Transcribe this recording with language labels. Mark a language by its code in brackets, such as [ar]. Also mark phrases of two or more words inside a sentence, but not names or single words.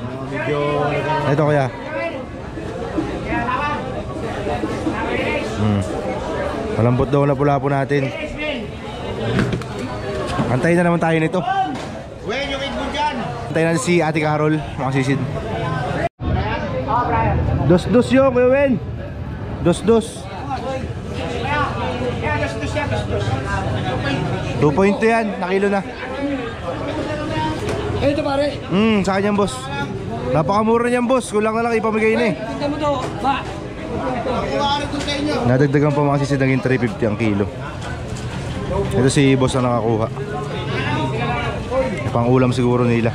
[tl] Ito, kuya. Malambot daw ang lapu-lapu natin. Antayin na naman tayo nito. Wen, yung idmo dyan. Antayin natin si Ate Carol, mga sisid. Dos-dos yun, Kuya Wen. Dos-dos. 2.2 yan, nakilo na. Ito pare. Sa kanyang boss. Napakamura niyan boss, kulang na lang ipamigay na eh. Tingnan mo to. Ba. Nadagdagan pa mga sisid, naging 350 ang kilo. Ito si boss na nakakuha. Pang ulam siguro nila.